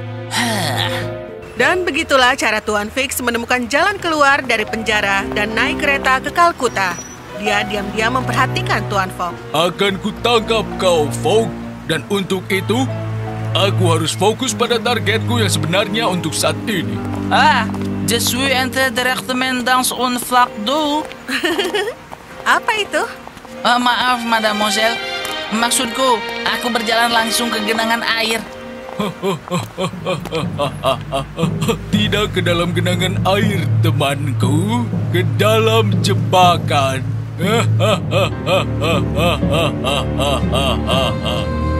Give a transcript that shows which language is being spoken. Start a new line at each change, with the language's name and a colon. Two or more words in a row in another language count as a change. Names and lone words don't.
Indonesian: Dan begitulah cara Tuan Fix menemukan jalan keluar dari penjara dan naik kereta ke Kalkuta. Dia diam-diam memperhatikan Tuan Fogg. Akan kutangkap kau, Fogg. Dan untuk itu, aku harus fokus pada targetku yang sebenarnya untuk saat ini.
French: Je suis entré directement dans un flaque d'eau.
Indonesian: Apa itu? Maaf, mademoiselle. Maksudku, aku berjalan langsung ke genangan air. Tidak ke dalam genangan air, temanku. Ke dalam jebakan.